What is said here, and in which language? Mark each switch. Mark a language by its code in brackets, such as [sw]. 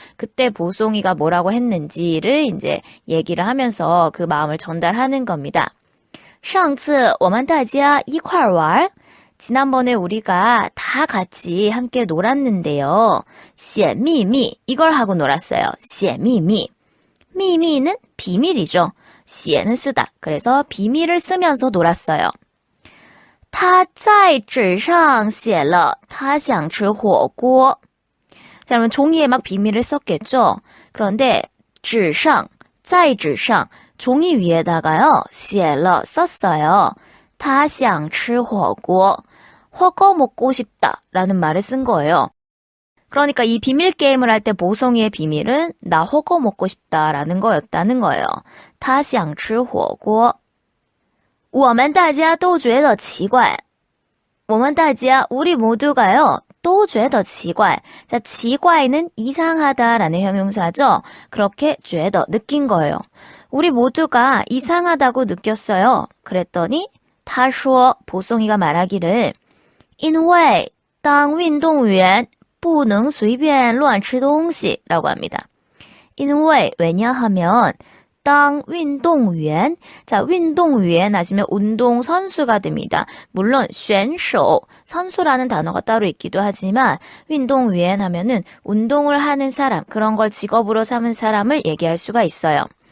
[ko] 그때 보송이가 뭐라고 했는지를 이제 얘기를 하면서 그 마음을 전달하는 겁니다. [zh] 上次我们大家一块玩 [ko] 지난번에 우리가 다 같이 함께 놀았는데요. [zh] 写秘密 [ko] 이걸 하고 놀았어요. [zh] 写秘密 [ko] 秘密는 비밀이죠. 写는 쓰다. 그래서 비밀을 쓰면서 놀았어요. [zh] 他在纸上写了他想吃火锅. [ko] 자, 그러면 종이에 막 비밀을 썼겠죠. 그런데 纸上, 在纸上, 종이 위에다가요. 写了, 썼어요. [zh] 他想吃火锅. [ko] 허거 먹고 싶다 라는 말을 쓴 거예요. 그러니까 이 비밀 게임을 할 때 보송이의 비밀은 나 호거 먹고 싶다라는 거였다는 거예요. [zh] 他想吃火锅我们大家都觉得奇怪我们大家 [ko] 우리 모두가요. 都觉得奇怪 자, 奇怪는 이상하다라는 형용사죠. 그렇게 [zh] 觉得 [ko] 느낀 거예요. 우리 모두가 이상하다고 느꼈어요. 그랬더니 [zh] 他说 [ko] 보송이가 말하기를 [zh] 因为当运动员不能随便乱吃东西 [ko] 라고 합니다. 因为 왜냐하면 [zh] 当运动员 [ko] 자, 运动员 하시면 운동 선수가 됩니다. 물론 选手 선수라는 단어가 따로 있기도 하지만 运动员 하면은 운동을 하는 사람, 그런 걸 직업으로 삼은 사람을 얘기할 수가 있어요.